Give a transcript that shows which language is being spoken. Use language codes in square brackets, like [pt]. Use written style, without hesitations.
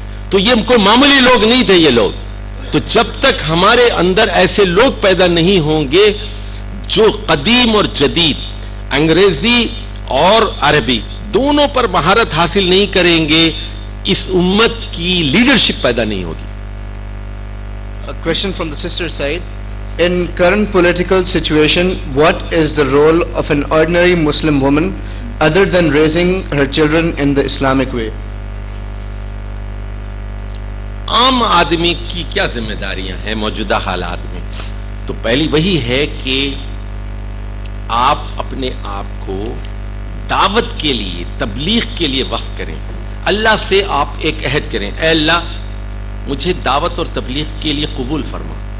[ur] تو یہ کوئی معمولی لوگ نہیں تھے یہ لوگ. تو جب تک ہمارے اندر ایسے لوگ پیدا نہیں ہوں گے جو قدیم اور جدید, انگریزی اور عربی دونوں پر مہارت حاصل نہیں کریں گے, اس امت کی لیڈرشپ پیدا نہیں ہوگی. [en] A question from the sister side. In current political situation, what is the role of an ordinary Muslim woman other than raising her children in the Islamic way? [ur] عام آدمی کی کیا ذمہ داریاں ہیں موجودہ حالات میں؟ تو پہلی وہی ہے کہ آپ اپنے آپ کو دعوت کے لیے، تبلیغ کے لیے وقف کریں. اللہ سے آپ ایک عہد کریں، اے اللہ مجھے دعوت اور تبلیغ کے لیے قبول فرما.